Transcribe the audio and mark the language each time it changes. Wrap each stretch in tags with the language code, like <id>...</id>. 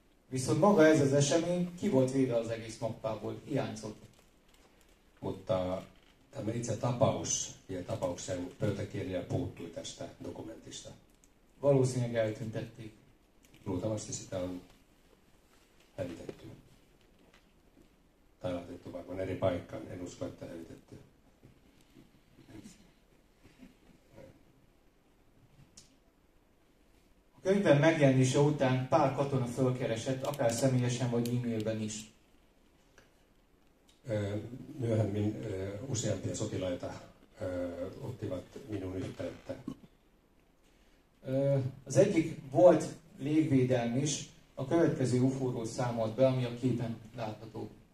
<hu>Viszont maga ez az esemény ki volt véve az egész mappából, hiányzott.</hu> <fi>Mutta tämä itse tapaus ja tapauksen pöytäkirja puuttui tästä dokumentista.</fi> <hu>Valószínűleg eltüntették.</hu> <fi>Luultavasti sitä on hävitetty. Tai laitettu varmaan eri paikkaan, en usko, että hävitetty.</fi> <hu>A könyvben megjelenése után pár katona fölkeresett, akár személyesen vagy e-mailben is.</hu> <fi>Myöhemmin useampia sotilaita ottivat minun yhteyttä.</fi> <hu>Az egyik volt légvédelm is, a következő UFO-ról számolt be, ami a képen látható.</hu>